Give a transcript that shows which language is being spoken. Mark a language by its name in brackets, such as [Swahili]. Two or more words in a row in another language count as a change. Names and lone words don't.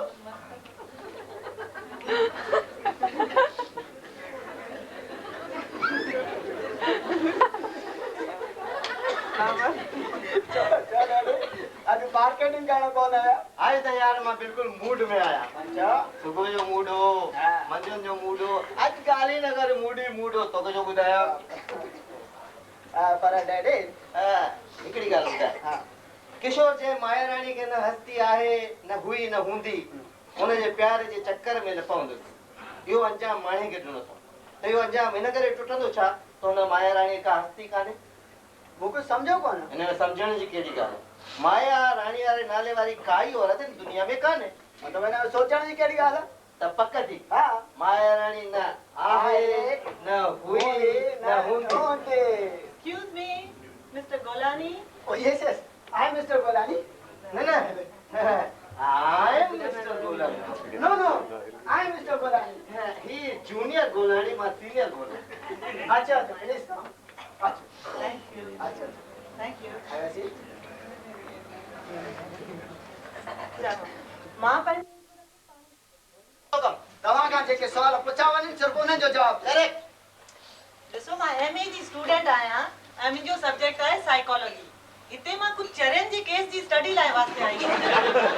[Sindhi] अॼु मार्केटिंग करण कोन आया? आज त यार मां बिल्कुलु मूड में आहियां। अच्छा सुबुह जो मूड हो, मंझंदि जो मूड हो, अॼु ॻाल्हि ई न कर, मूड ई मूड हो। तोखे जो ॿुधायो पर डैडी हिकिड़ी ॻाल्हि ॿुधाए, किशोर जे माया राणी खे न हस्ती आहे, न हुई न हूंदी, हुनजे प्यार जे चक्कर में न पवंदुसि। इहो अंजाम माणे खे ॾिनो अथऊं। त इहो अंजाम हिन करे टुटंदो छा त हुन माया राणी का हस्ती कान्हे? मूंखे सम्झो कोन। हिन में सम्झण जी कहिड़ी ॻाल्हि आहे? माया राणी वारे नाले वारी काई औरत दुनिया में कान्हे। मतलब हिन में सोचण जी कहिड़ी ॻाल्हि आहे? त पक थी हा माया राणी न आहे, न हुई न हूंदी। [English] Excuse me, Mr. Golani. Oh yes, yes. I am Mr. Golani. [Sindhi] न न [English] I am Mr. Golani. No, no. I am Mr. Golani. He is junior Golani, my senior Golani. [Sindhi] अच्छा अच्छा, [English] please come. अच्छा Thank you. [Sindhi] अच्छा। [English] Thank you. Have a seat. [Sindhi] चलो, मां पंहिंजे तव्हां खां जेके सवाल पुछा वञनि सिर्फ़ु उन्हनि जो जवाब करेक्ट। ॾिसो मां MA जी स्टूडेंट आहियां ऐं मुंहिंजो सब्जेक्ट आहे साइकोलॉजी। हिते मां कुझु चरनि जी केस जी स्टडी लाइ वास्ते आई आहियां।